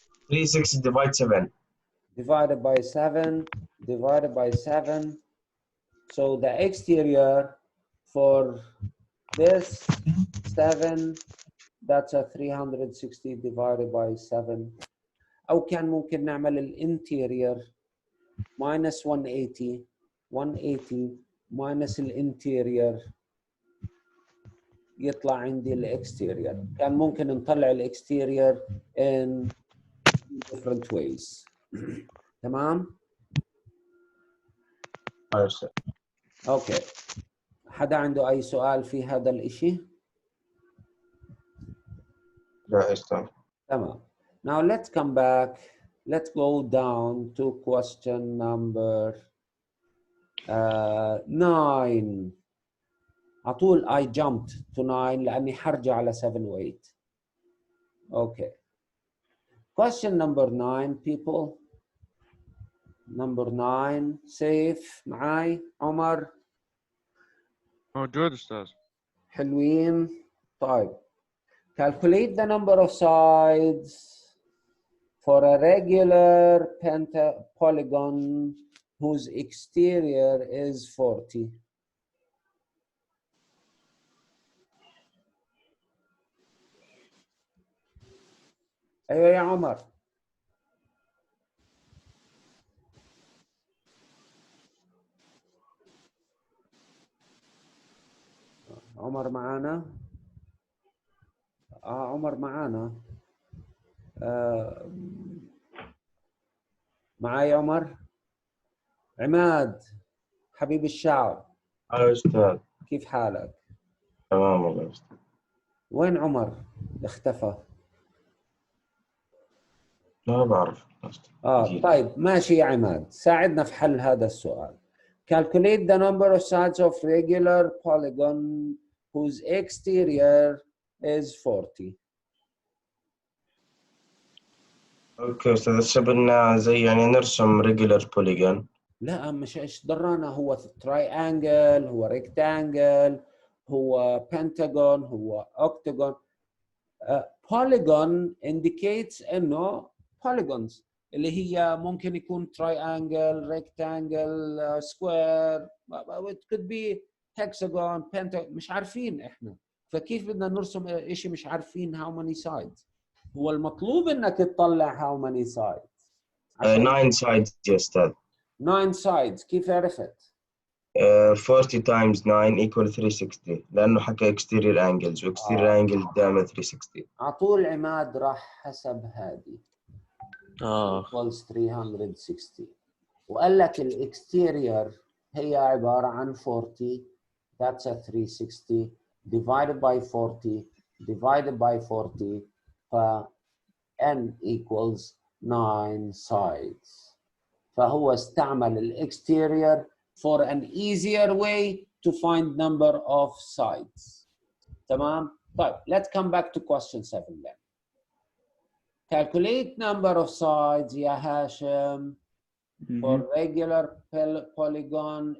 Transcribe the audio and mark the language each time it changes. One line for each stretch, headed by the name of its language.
English: 360 divide 7. Divided by 7, divided by 7. So the exterior for this 7, that's a 360 divided by 7.
Arabic: أو كان ممكن نعمل الانتيرير
English: minus 180 minus
Arabic: الانتيرير يطلع عندي الاكستيرير. كان ممكن نطلع الاكستيرير
English: in different ways.
Arabic: تمام؟ اوكي. حدا عنده اي سؤال في هذا الاشي؟ تمام.
English: Now let's come back. Let's go down to question number
Arabic: 9 على طول
English: I jumped to 9
Arabic: لأني حرجع على 7 و 8.
English: Okay. Question number 9 people.
Arabic: Number 9 سيف معاي عمر موجود أستاذ. حلوين.
English: طيب calculate the number of sides for a regular polygon whose exterior is 40.
Arabic: ايوه يا عمر. عمر معانا؟ عمر معانا. معاي عمر؟ عماد حبيب الشعب أستاذ كيف حالك؟ تمام والله أستاذ. وين عمر؟ اختفى. لا بعرف أستاذ. طيب ماشي يا عماد ساعدنا في حل هذا السؤال.
English: Calculate the number of sides of regular polygon whose exterior is 40.
Arabic: اوكي استاذ هسه بدنا زي يعني نرسم ريجولر بوليجون. لا مش ايش درانا، هو تراينجل، هو ريكتانجل، هو بنتاجون، هو اوكتاجون.
English: polygon indicates انه polygons
Arabic: اللي هي ممكن يكون
English: triangle, rectangle, square, it could be hexagon, pentagon.
Arabic: مش عارفين احنا، فكيف بدنا نرسم اشي مش عارفين
English: how many sides؟
Arabic: هو المطلوب انك تطلع how many sides. 9 سايدز يا استاذ. 9 sides كيف عرفت؟
English: 40 times 9 equal 360
Arabic: لانه حكى
English: exterior angles واكستيريور angles دائما 360.
Arabic: على طول عماد راح حسب هذه equals 360 وقال لك الاكستيريور هي عبارة عن 40
English: that's a 360 divided by 40
Arabic: divided by 40 ف
English: n equals 9 sides.
Arabic: فهو استعمل الاكستيريور
English: for an easier way to find number of sides.
Arabic: تمام؟ طيب
English: let's come back to question 7 then. Calculate number of sides يا Hashim for regular polygon.